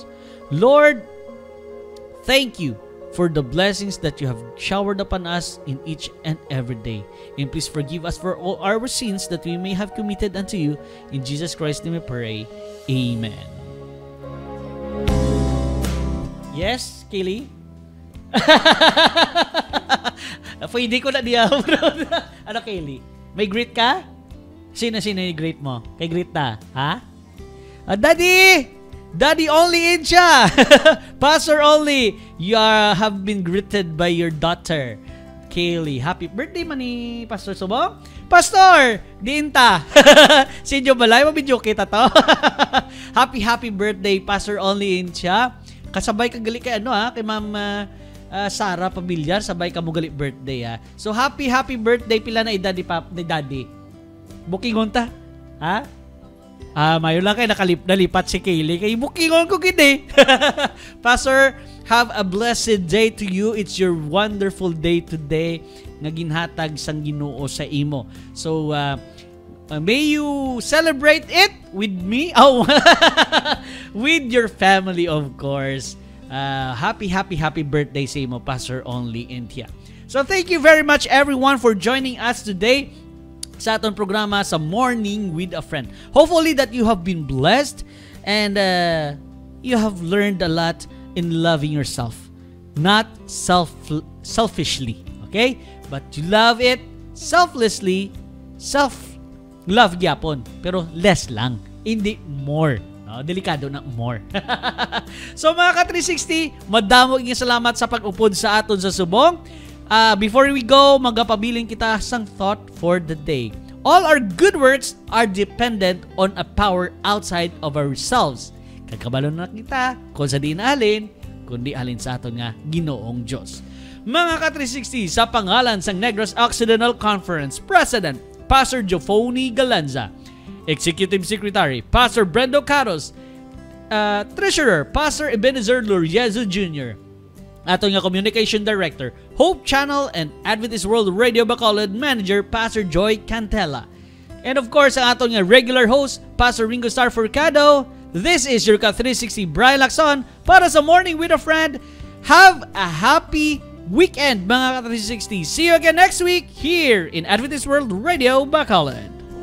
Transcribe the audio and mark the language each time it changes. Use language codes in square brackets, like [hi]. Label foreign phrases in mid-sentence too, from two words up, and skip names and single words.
[en] Lord, thank you for the blessings that you have showered upon us in each and every day. And please forgive us for all our sins that we may have committed unto you. In Jesus Christ's name we pray. Amen. Yes, Kaylee? [hil] Pwede ko na diya. Ano, Kaylee? May greet ka? Sino yung greet mo? Kay greet ta? Ha? Daddy only in siya. [en] Pastor only, you have been greeted by your daughter, Kaylee. Happy birthday [hil] man ni Pastor Subong. Pastor, diinta. Sinyo balay, mabidyo kita to. [en] Happy birthday, Pastor only in siya. [hil] Kasabay ka gali kay kay Ma'am Sarah Pavillar, sabay ka mo gali birthday So [en] happy birthday [hil] pila na edad ni Daddy. Bookingon ta. Ha? Mayo lang kayo nalipat si Kaylee. Kay bookingon ko gini. Pastor, [en] have a blessed day to you. It's your wonderful day today [hil] nga ginhatag sang Ginoo sa imo. [en] So, may you celebrate it with me. With your family, of course. Happy birthday [hil] sa imo, Pastor Only Intia. [en] So, thank you very much everyone for joining us today [hil] sa aton programa [en] sa Morning with a Friend. Hopefully that you have been blessed and you have learned a lot in loving yourself. Not selfishly, okay? But you love it selflessly, self-love gyapon, [hil] pero less lang, hindi more. No, delikado na more. So mga ka-360, madamo ingin salamat sa pag-upod sa aton sa subong. [en] Before we go, [hil] magapabiling kita sang [en] thought for the day. All our good works are dependent on a power outside of ourselves. [hil] Kagkabalo na kita kung sa di naalin, kundi alin sa aton nga Ginoong Diyos. Mga ka-360, sa pangalan sang Negros Occidental Conference President, Pastor Jofoni Galanza, Executive Secretary, Pastor Brendo Caros, Treasurer, Pastor Ebenezer Loriezo Jr., ato nga Communication Director, Hope Channel and Adventist World Radio Bacolod Manager, Pastor Joy Cantella. [en] And of course, [hil] ang ato nga regular host, Pastor Ringo Star Furcado. [en] This is your Ka360 Brian Lacson [hil] para sa [en] Morning with a Friend. Have a happy weekend, [hil] mga Ka360. [en] See you again next week here in Adventist World Radio Bacolod.